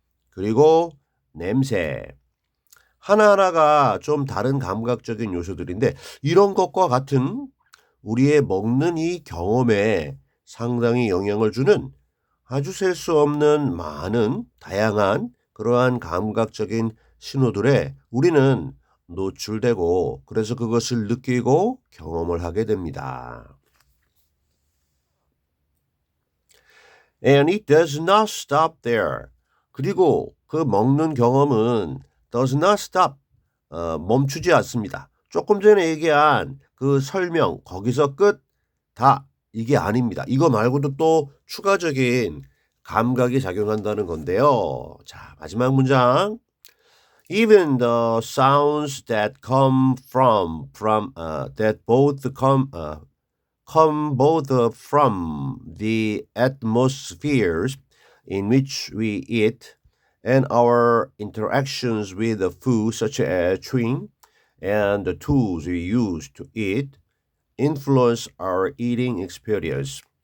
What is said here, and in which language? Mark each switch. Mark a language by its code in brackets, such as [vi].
[ko] 그리고 냄새 하나하나가 좀 다른 감각적인 요소들인데 이런 것과 같은 우리의 먹는 이 경험에 상당히 영향을 주는 아주 셀 수 없는 많은 다양한 그러한 감각적인 신호들에 우리는 노출되고 그래서 그것을 느끼고 경험을 하게 됩니다. [en] And it does not stop there. [ko] 그리고 그 먹는 경험은 [en] does not stop. [ko] 멈추지 않습니다. 조금 전에 얘기한 그 설명 거기서 끝 다 이게 아닙니다. 이거 말고도 또 추가적인 감각이 작용한다는 건데요. 자, 마지막 문장. [en] Even the sounds that come that both come both from the atmospheres in which we eat and our interactions with the food such as chewing and the tools we use to eat influence our eating experience.